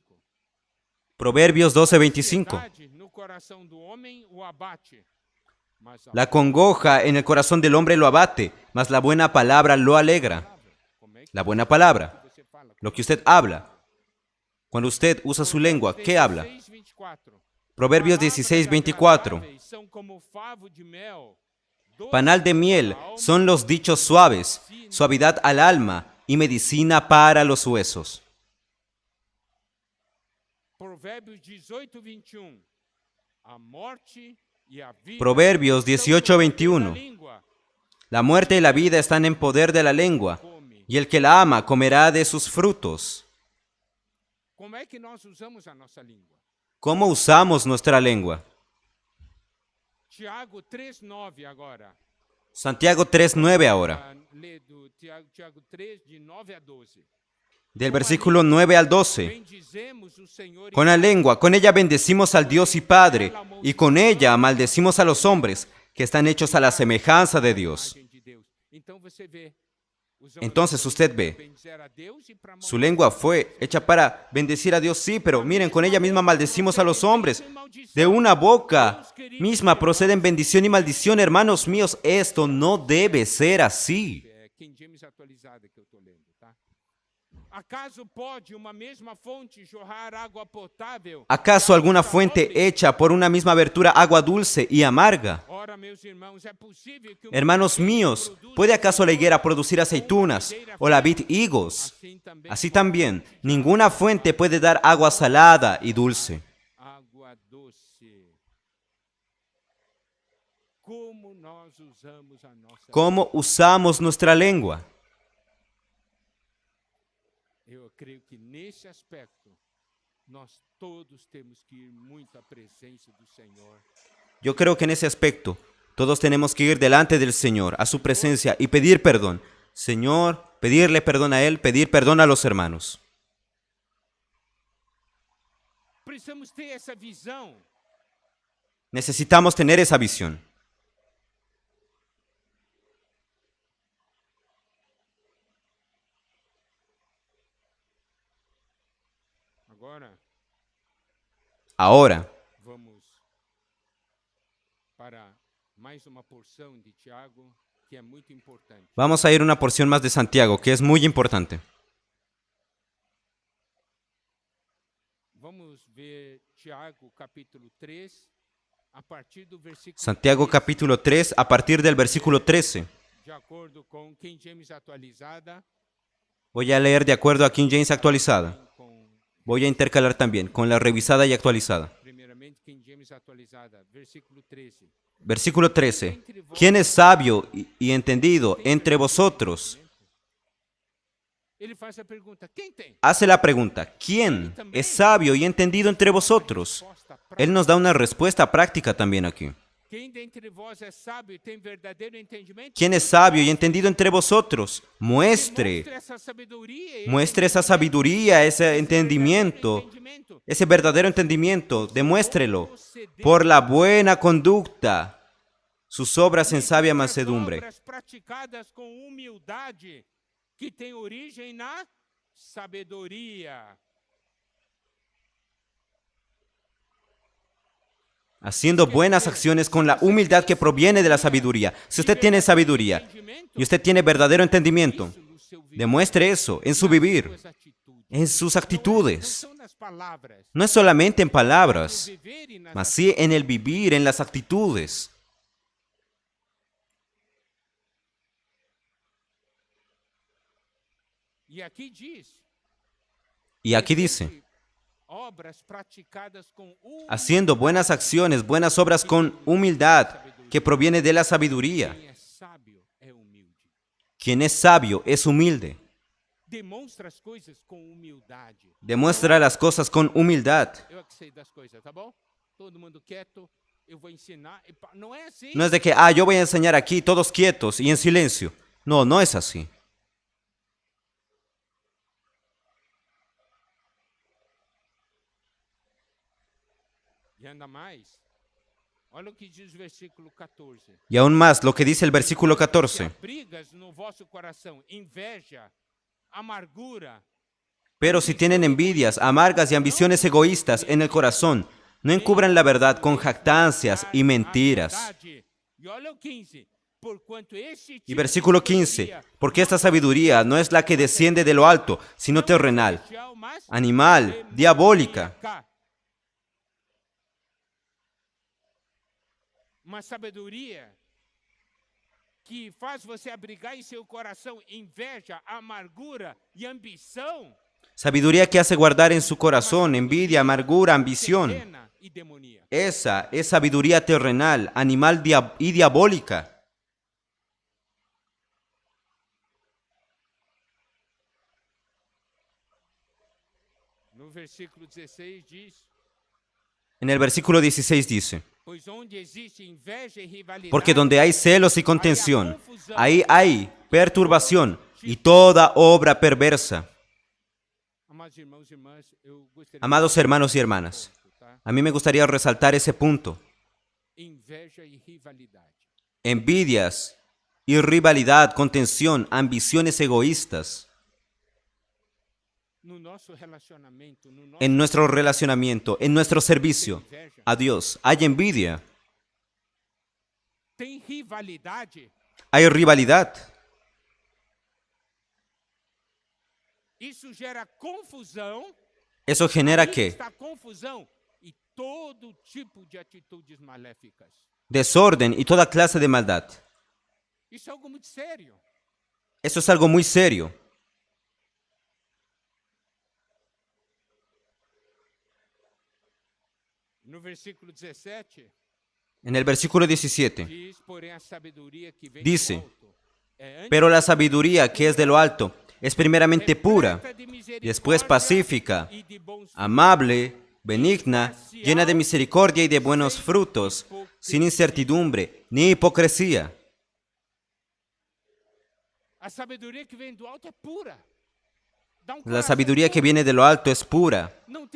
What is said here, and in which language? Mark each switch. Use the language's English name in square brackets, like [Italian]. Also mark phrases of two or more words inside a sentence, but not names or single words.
[Spanish] Proverbios 12:25. [Portuguese] Verdade no coração do homem o abate, mas a [Spanish] La congoja en el corazón del hombre lo abate, mas la buena palabra lo alegra. [Portuguese] como é que [Spanish] La buena palabra, [Portuguese] você fala? [Spanish] lo que usted habla. Cuando usted usa su lengua, ¿qué habla? 16:24. Proverbios 16:24. [Portuguese] Agradáveis são como favo de mel, doce [Spanish] Panal de miel son los dichos suaves, suavidad al alma y medicina para los huesos. [Portuguese] Provérbios 18, 21. A morte e a vida [Spanish] Proverbios [Portuguese] estão no 18, poder da 21. língua. [Spanish] La muerte y la vida están en poder de la lengua, y el que la ama comerá de sus frutos. [Portuguese] Como é que nós usamos a nossa língua? [Spanish] ¿Cómo usamos nuestra lengua? [Portuguese] Tiago 3:9 agora. [Spanish] Santiago 3:9 ahora, [Portuguese] Lê do Tiago 3, de 9 a 12. [Spanish] del versículo 9 al 12. [Portuguese] Bendizemos o Senhor [Spanish] Con la lengua, con ella bendecimos al Dios y Padre, y con ella maldecimos a los hombres, que están hechos a la semejanza de Dios. [Portuguese] imagem de Deus. Então você vê. [Spanish] Entonces usted ve, [Portuguese] bendizer a Deus e para [Spanish] su lengua fue hecha para bendecir a Dios, sí, pero miren, con ella misma maldecimos a los hombres. De una boca misma proceden bendición y maldición, hermanos míos, esto no debe ser así. [Portuguese] King James atualizada que eu estou lendo, tá? Acaso pode uma mesma fonte jorrar água potável? [Spanish] ¿Acaso alguna fuente hecha por una misma abertura agua dulce y amarga? [Portuguese] Ora, meus irmãos, é possível que uma [Spanish] Hermanos [Portuguese] figueira [Spanish] míos, [Portuguese] produza [Spanish] ¿puede acaso la higuera producir aceitunas o la vid higos? Así también, ninguna fuente puede dar agua salada y dulce. [Portuguese] água doce? Como nós usamos a nossa [Spanish] ¿Cómo usamos nuestra lengua? [Portuguese] Eu creio que nesse aspecto nós todos temos que ir muito à presença do Senhor. [Spanish] Yo creo que en ese aspecto todos tenemos que ir delante del Señor, a su presencia y pedir perdón. Señor, pedirle perdón a Él, pedir perdón a los hermanos. [Portuguese] Precisamos ter essa visão. [Spanish] Necesitamos tener esa visión. Ahora, [Portuguese] Vamos para mais uma porção de Tiago que é muito importante. [Spanish] vamos a ir una porción más de Santiago, que es muy importante. [Portuguese] Vamos ver Tiago capítulo 3, a partir do versículo [Spanish] Santiago 13, capítulo 3, a partir del versículo 13. [Portuguese] de acordo com King James atualizada, [Spanish] Voy a leer de acuerdo a King James actualizada. [Portuguese] com [Spanish] Voy a intercalar también con la revisada y actualizada. [Portuguese] primeiramente King James atualizada, versículo 13. [Spanish] Versículo 13. ¿Quién es sabio y entendido entre vosotros? [Portuguese] Ele faz a pergunta: quem tem? [Spanish] Hace la pregunta, ¿quién es sabio y entendido entre vosotros? Él nos da una respuesta práctica también aquí. [Portuguese] Quem dentre vós é sábio e tem verdadeiro entendimento? [Spanish] ¿Quién es sabio y entendido entre vosotros? Muestre esa sabiduría, ese entendimiento, ese verdadero entendimiento, demuéstrelo por la buena conducta, sus obras en sabia mansedumbre. [Portuguese] Obras praticadas com humildade, que tem origem na sabedoria. [Spanish] Haciendo buenas acciones con la humildad que proviene de la sabiduría. Si usted tiene sabiduría y usted tiene verdadero entendimiento, demuestre eso en su vivir, en sus actitudes. [Portuguese] São nas palavras, [Spanish] No es solamente en palabras, [Portuguese] viver e nas [Spanish] mas sí en el vivir, en las actitudes. [Portuguese] E aqui diz, [Spanish] Y aquí dice, [Portuguese] obras praticadas com [Spanish] haciendo buenas acciones, buenas obras con humildad que proviene de la sabiduría. [Portuguese] quem é sábio é humilde. [Spanish] Quien es sabio es humilde. [Portuguese] Demonstra as coisas com humildade. [Spanish] Demuestra las cosas con humildad. [Portuguese] Eu é que sei das coisas, tá bom? Todo mundo quieto, eu vou ensinar. Não é assim. [Spanish] No es de que, yo voy a enseñar aquí todos quietos y en silencio. No, no es así. [Portuguese] E ainda mais, olha o que diz o versículo 14. [Spanish] Y aún más, lo que dice el versículo [Portuguese] Se [Spanish] 14. [Portuguese] brigas no vosso coração, inveja, amargura, [Spanish] Pero si tienen envidias, amargas y ambiciones egoístas en el corazón, no encubran la verdad con jactancias y mentiras. [Portuguese] amizade. E olha o 15. Porquanto este [Spanish] Y [Portuguese] tipo [Spanish] versículo [Portuguese] de [Spanish] 15. [Portuguese] sabedoria [Spanish] Porque esta sabiduría no es la que desciende de lo alto, sino terrenal, [Portuguese] celestial, mas [Spanish] animal, diabólica. [Portuguese] demoníaca. Uma sabedoria que faz você abrigar em seu coração inveja, amargura e ambição [Spanish] Sabiduría que hace guardar en su corazón envidia, amargura, ambición. [Portuguese] terrena e demoníaca. [Spanish] Esa es sabiduría terrenal, animal y diabólica. [Portuguese] No versículo 16 diz: [Spanish] En el versículo 16 dice, [Portuguese] pois onde existe inveja e rivalidade, [Spanish] porque donde hay celos y contención, ahí hay perturbación y toda obra perversa. [Portuguese] amados irmãos e irmãs, eu gostaria [Spanish] Amados [Portuguese] de [Spanish] hermanos y hermanas, [Portuguese] tá? [Spanish] a mí me gustaría resaltar ese punto. [Portuguese] Inveja e rivalidade. [Spanish] Envidias y rivalidad, contención, ambiciones egoístas. [Portuguese] No nosso relacionamento, no nosso [Spanish] En nuestro relacionamiento, en nuestro servicio [Portuguese] inveja, [Spanish] a Dios, hay envidia, [Portuguese] tem rivalidade. [Spanish] hay rivalidad. [Portuguese] Isso gera confusão. [Spanish] ¿Eso genera [Portuguese] Aí [Spanish] qué? [Portuguese] está confusão e todo tipo de atitudes maléficas. [Spanish] Desorden y toda clase de maldad. [Portuguese] Isso é algo muito sério. [Spanish] Eso es algo muy serio. [Portuguese] No versículo 17, [Spanish] En el versículo 17 [Portuguese] diz, porém, a sabedoria que vem [Spanish] dice, [Portuguese] do alto é antes [Spanish] pero la sabiduría que es de lo alto es primeramente pura, [Portuguese] repleta de misericórdia [Spanish] después pacífica, [Portuguese] e de bons frutos, [Spanish] amable, benigna, llena de misericordia y de buenos frutos, sin incertidumbre ni hipocresía. [Portuguese] a sabedoria que vem do alto é pura. Dá um [Spanish] La [Portuguese] coração [Spanish] sabiduría que [Portuguese] puro. [Spanish] viene de lo alto es pura, [Portuguese] Não tem